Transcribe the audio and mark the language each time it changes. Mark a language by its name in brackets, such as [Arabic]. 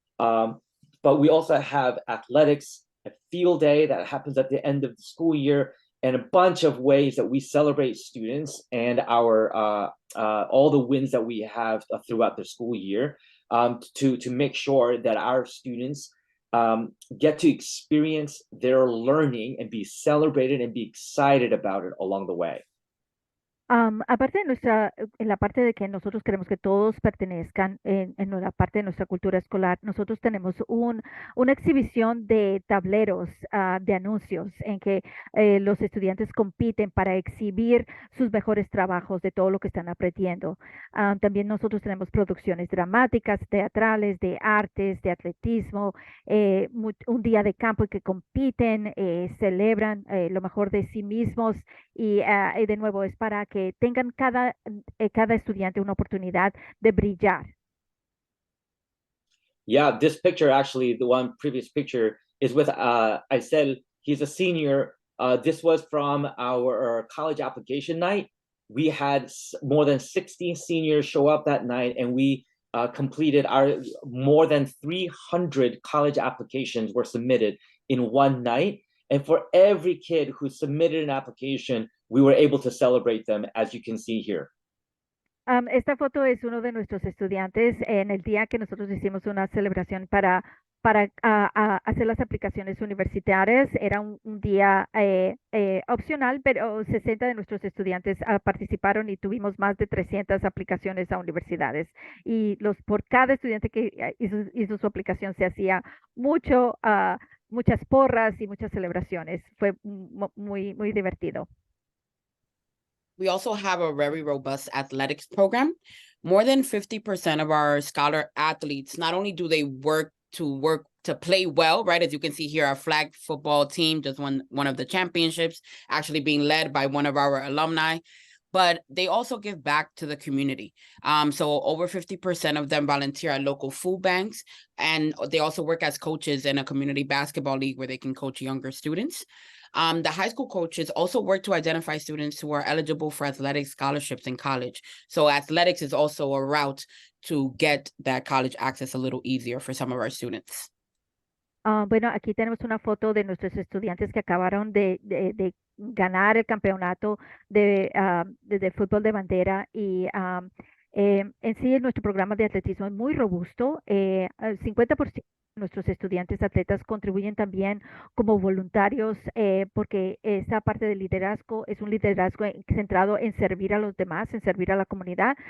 [English] But we also have athletics, a field day that happens at the end of the school year, and a bunch of ways that we celebrate students and our all the wins that we have throughout the school year to make sure that our students get to experience their learning and be celebrated and be excited about it along the way. [Spanish] Aparte de en la parte de que nosotros queremos que todos pertenezcan en la parte de nuestra cultura escolar, nosotros tenemos una exhibición de tableros, de anuncios en que los estudiantes compiten para exhibir sus mejores trabajos de todo lo que están aprendiendo. También nosotros tenemos producciones dramáticas, teatrales, de artes, de atletismo, un día de campo en que compiten, celebran lo mejor de sí mismos y de nuevo es para que tengan cada estudiante una oportunidad de brillar. [English] Yeah, this picture, actually, the one previous picture is with Aisel. He's a senior. This was from our college application night. We had more than 16 seniors show up that night, and we completed our more than 300 college applications were submitted in one night. And for every kid who submitted an application, we were able to celebrate them, as you can see here. [Spanish] Esta foto es uno de nuestros estudiantes en el día que nosotros hicimos una celebración para hacer las aplicaciones universitarias. Era un día opcional, pero 60 de nuestros estudiantes participaron y tuvimos más de 300 aplicaciones a universidades. Y por cada estudiante que hizo su aplicación se hacía muchas porras y muchas celebraciones. Fue muy divertido. [English] We also have a very robust athletics program. More than 50% of our scholar athletes, not only do they work to play well, right? As you can see here, our flag football team just won one of the championships, actually being led by one of our alumni, but they also give back to the community. So over 50% of them volunteer at local food banks, and they also work as coaches in a community basketball league where they can coach younger students. The high school coaches also work to identify students who are eligible for athletic scholarships in college. So athletics is also a route to get that college access a little easier for some of our students. [Spanish] Bueno, aquí tenemos una foto de nuestros estudiantes que acabaron de ganar el campeonato de fútbol de bandera y en sí nuestro programa de atletismo es muy robusto. El 50% de nuestros estudiantes atletas contribuyen también como voluntarios porque esa parte del liderazgo es un liderazgo centrado en servir a los demás, en servir a la comunidad.